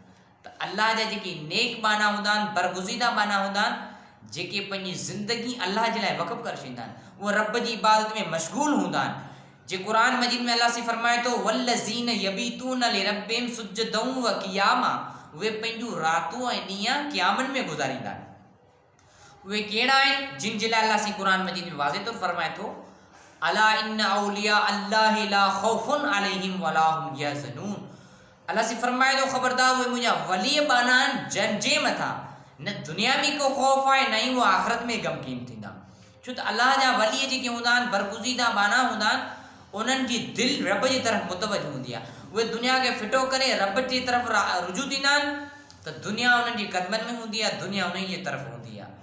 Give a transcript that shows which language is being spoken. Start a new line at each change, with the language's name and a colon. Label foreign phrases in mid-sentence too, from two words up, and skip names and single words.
Sindhi: त अल्लाह जा जेके नेक बाना हूंदा आहिनि, बरगुज़ीदा बाना हूंदा आहिनि, जेके पंहिंजी ज़िंदगी अल्लाह जे लाइ वक़फ़ करे छॾींदा आहिनि, उहे रब जी इबादत में मशगूल हूंदा आहिनि। जे क़ुरान मजीद में अल्लाह साईं फरमाए थो
Arabic: والذين يبيتون لربهم سجدا وقياما,
Sindhi: उहे पंहिंजूं रातूं ऐं ॾींहं क़यामनि में गुज़ारींदा आहिनि। उहे कहिड़ा आहिनि जिन जे लाइ अल्लाह साईं क़ुरान मजीद में वाज़े तौर फरमाए थो
Arabic: ألا إن أولياء الله لا خوف عليهم ولا هم يحزنون.
Sindhi: अल्लाह साईं फरमाए थो ख़बरदार उहे मुंहिंजा वली बाना आहिनि जंहिंजे मथां न दुनिया में को ख़ौफ़ आहे न ई उहे आख़िरत में गमगीन थींदा। छो त अल्लाह जा वली जेके हूंदा आहिनि, बरगुज़ीदा बाना हूंदा आहिनि, उन्हनि जी दिलि रब जी तरफ़ मुतवजह हूंदी आहे। उहे दुनिया खे फिटो करे रब जी तरफ़ रुजू थींदा आहिनि त दुनिया उन्हनि जी क़दमनि में हूंदी आहे, दुनिया उन जी तरफ़ हूंदी आहे।